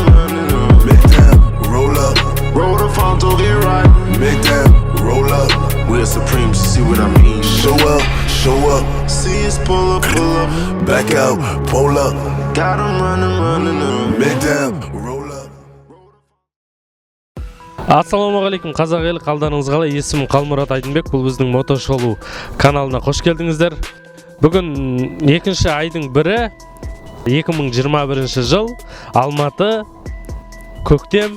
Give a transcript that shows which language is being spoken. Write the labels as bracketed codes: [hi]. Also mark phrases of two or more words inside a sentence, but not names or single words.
[en] mid down, roll up, roll the phone to get right, mid down, roll up, we're supreme, see what I mean. show up, See us pull up, back out, pull up, got him running mid down, roll up. [kk] Ассалаумағалейкум қазақ елі, қалдарыңыз қалай? Есімім Қалмұрат Айдынбек, бұл біздің мотошолу каналына қош келдіңіздер. Бүгін екінші айдың бірі, 2021 жыл, Алматы, көктем.